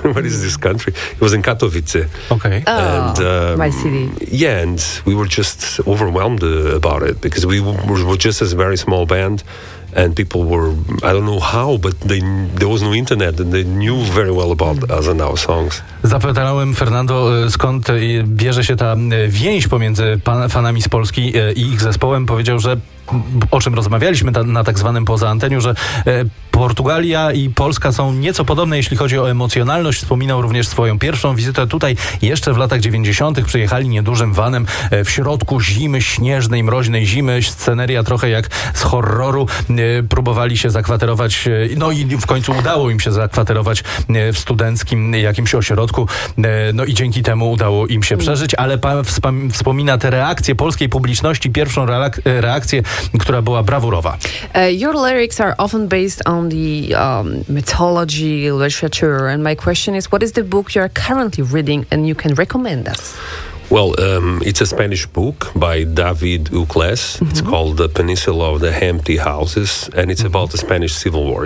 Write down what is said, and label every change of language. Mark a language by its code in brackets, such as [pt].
[en] What is this country? It was in Katowice. Okay. Oh, and, my city. Yeah, and we were just overwhelmed about it, because we were just a very small band, and people were, I don't know how, but there was no internet, and they knew very well about us and our songs. [pl] Zapytałem Fernando, skąd bierze się ta więź pomiędzy fanami z Polski i ich zespołem. Powiedział, że, o czym rozmawialiśmy na tak zwanym poza anteniu, że Portugalia i Polska są nieco podobne, jeśli chodzi o emocjonalność. Wspominał również swoją pierwszą wizytę tutaj jeszcze w latach 90. Przyjechali niedużym vanem w środku zimy, śnieżnej, mroźnej zimy. Sceneria trochę jak z horroru. Próbowali się zakwaterować, no i w końcu udało im się zakwaterować w studenckim jakimś ośrodku. No i dzięki temu udało im się przeżyć. Ale pan wspomina te reakcje polskiej publiczności, pierwszą reakcję, która była brawurowa. [en] Your lyrics are often based on the mythology, literature, and my question is, what is the book you are currently reading and you can recommend us? Well, it's a Spanish book by David Ucles. Mm-hmm. It's called The Peninsula of the Empty Houses, and it's mm-hmm. about the Spanish Civil War.